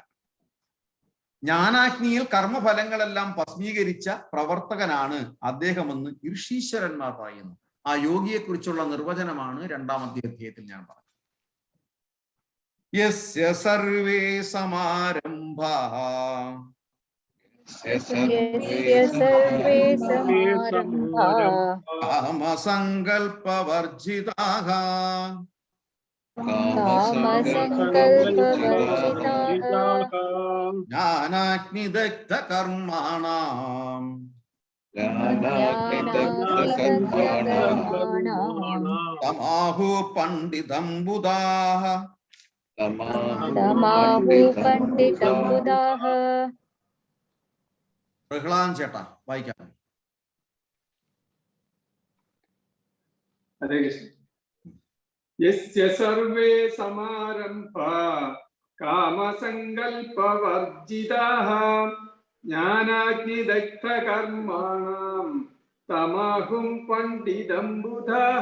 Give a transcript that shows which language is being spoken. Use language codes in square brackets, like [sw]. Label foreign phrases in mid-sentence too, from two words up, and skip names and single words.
[ml] ജ്ഞാനാഗ്നിയിൽ കർമ്മഫലങ്ങളെല്ലാം ഭസ്മീകരിച്ച പ്രവർത്തകനാണ് അദ്ദേഹമെന്ന് ഋഷീശ്വരന്മാർ പറയുന്നു. ആ യോഗിയെ കുറിച്ചുള്ള നിർവചനമാണ് 2-ാമത്തെ അധ്യായത്തിൽ ഞാൻ പറഞ്ഞത്. [sa] യസ്യ സർവേ സമാരംഭാ यस्य सर्वे समारम्भाः कामसङ्कल्पवर्जिताः कामसङ्कल्पवर्जिताः ज्ञानाग्निदग्धकर्माणाम् तमाहु पण्डितं बुधाः तमाहु पण्डितं बुधाः. [ml] പ്രഹ്ലാദൻ ചേട്ടാ വായിക്കാം. ഹരേ കൃഷ്ണ. [sa] യസ്യ സർവേ സമാരംഭാ കാമസങ്കൽപവർജിതാഃ ജ്ഞാനാഗ്നിദഗ്ധകർമാണം തമാഹും പണ്ഡിതം ബുധാഃ.